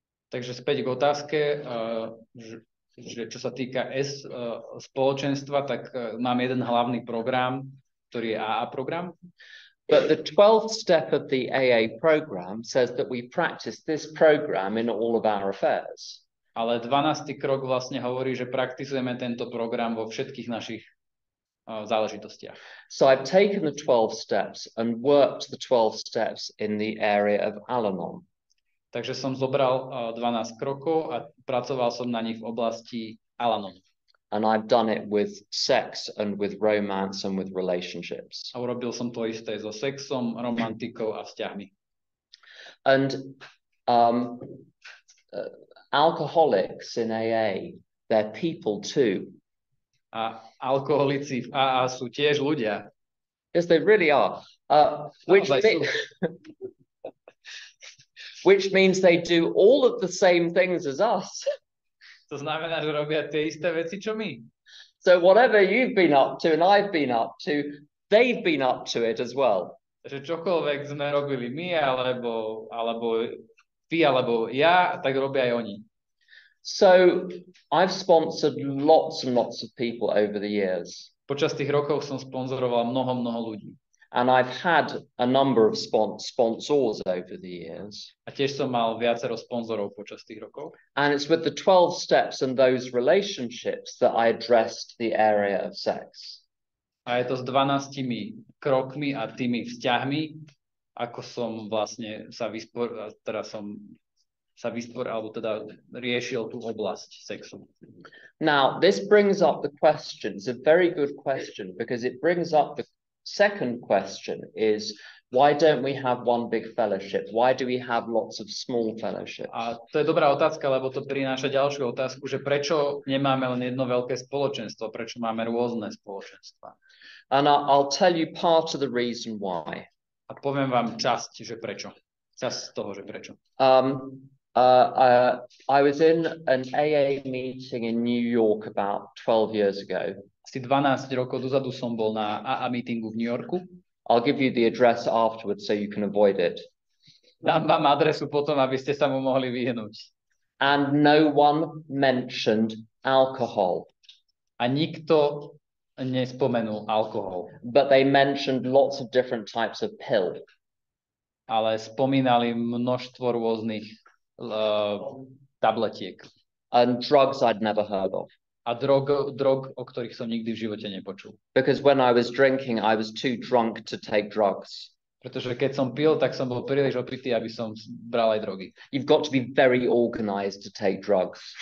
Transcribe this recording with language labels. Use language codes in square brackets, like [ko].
[sk] Takže späť k otázke, že čo sa týka spoločenstva, tak mám jeden hlavný program, ktorý je AA program. [en] But the 12th step of the AA program says that we practice this program in all of our affairs. [sk] Ale 12. krok vlastne hovorí, že praktizujeme tento program vo všetkých našich záležitostiach. [en] So I've taken the 12 steps and worked the 12 steps in the area of Al-Anon. [sk] Takže som zobral 12 krokov a pracoval som na nich v oblasti Al-Anon. [en] And I've done it with sex and with romance and with relationships. [sk] A urobil som to isté so sexom, romantikou a vzťahmi. [en] And alcoholics in AA, they're people too. [sk] A alkoholici v AA sú tiež ľudia. [en] Yes, they really are. Which means they do all of the same things as us. [sk] To znamená, že robia tie isté veci, čo my. [en] So whatever you've been up to and I've been up to, they've been up to it as well. [sk] Takže čokoľvek sme robili my, alebo ty, alebo ja, tak robia aj oni. [en] So I've sponsored lots and lots of people over the years. [sk] Počas tých rokov som sponzoroval mnoho ľudí. [en] And I've had a number of sponsors over the years. [sk] A tiež som mal viacero sponzorov počas tých rokov. [en] And it's with the 12 steps and those relationships that I addressed the area of sex. [sk] A je to s 12 krokmi a tými vzťahmi, ako som vlastne sa riešil tú oblasť sexu. [en] Now, this brings up the question. It's a very good question because it brings up the second question is, why don't we have one big fellowship? Why do we have lots of small fellowships? [sk] A to je dobrá otázka, lebo to prináša ďalšiu otázku, že prečo nemáme len jedno veľké spoločenstvo, prečo máme rôzne spoločenstva. [en] And I'll tell you part of the reason why. [sk] A poviem vám časť, že prečo. Časť z toho, že prečo. [en] I was in an AA meeting in New York about 12 years ago. [sk] Asi 12 rokov dozadu som bol na AA meetingu v New Yorku. [en] I'll give you the address afterwards so you can avoid it. [sk] Dám vám adresu potom, aby ste sa mu mohli vyhnúť. [en] And no one mentioned alcohol. [sk] A nikto nespomenul alkohol. [en] But they mentioned lots of different types of pill. [sk] Ale spomínali množstvo rôznych tabletiek. [en] And drugs I'd never heard of. [sk] A drog, o ktorých som nikdy v živote nepočul. [en] Because when I was drinking, I was too drunk to take drugs. [sk] Pretože keď som pil, tak som bol príliš opitý, aby som bral aj drogy. [en] You've got to be very organized to take drugs.